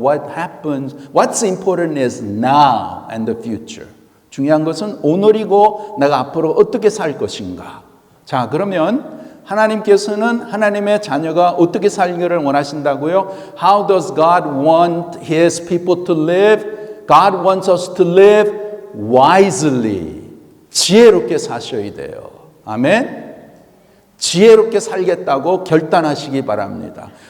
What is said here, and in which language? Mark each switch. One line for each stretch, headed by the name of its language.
English: What happens, what's important is now and the future.
Korean: 중요한 것은 오늘이고 내가 앞으로 어떻게 살 것인가. 자, 그러면 하나님께서는 하나님의 자녀가 어떻게 살기를 원하신다고요?
English: How does God want His people to live? God wants us to live wisely.
Korean: 지혜롭게 사셔야 돼요. 아멘? 지혜롭게 살겠다고 결단하시기 바랍니다.